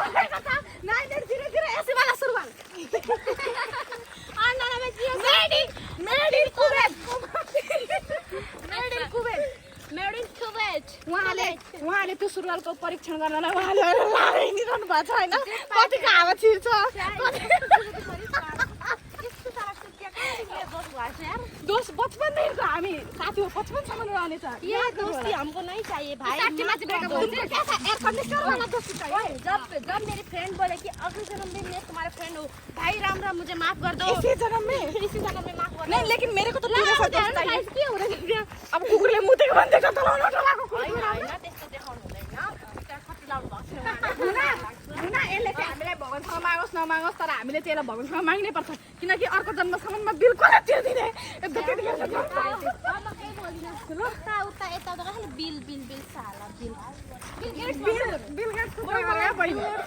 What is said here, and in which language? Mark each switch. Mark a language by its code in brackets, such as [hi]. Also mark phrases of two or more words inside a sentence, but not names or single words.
[ne] उहाँले त्यो सुरुवालको परीक्षण गर्नलाई उहाँले लागिरहनु भएको छ होइन कतिको हावा छिर्छ दोस्त बचपनदेखिको हामी साथी हो बचपनसम्म रहनेछ [hi] ये दोस्ती हमको नहीं चाहिए भाई जब मेरी फ्रेंड बोले कि अगले जन्म में मैं तुम्हारा फ्रेंड हूँ भाई राम राम मुझे माफ कर दो इसी जन्म में माफ कर नहीं लेकिन मेरे को तो पूरा सब दोस्त चाहिए [ne] अब कुकुरले मुतेको भन्दैछ तलाउन टलाको होइन त्यस्तो देखाउनु हुँदैन कति लाउनु भएको छ हुना यसले चाहिँ हामीलाई भगवान भगवानसँग मागोस् नमागोस् तर हामीले चाहिँ यसलाई भगवानसँग माग्नै पर्छ किनकि अर्को जन्मसम्ममा बिल कसले तिर्दिने बिल गेट्सको कुरा गरेर बहिनी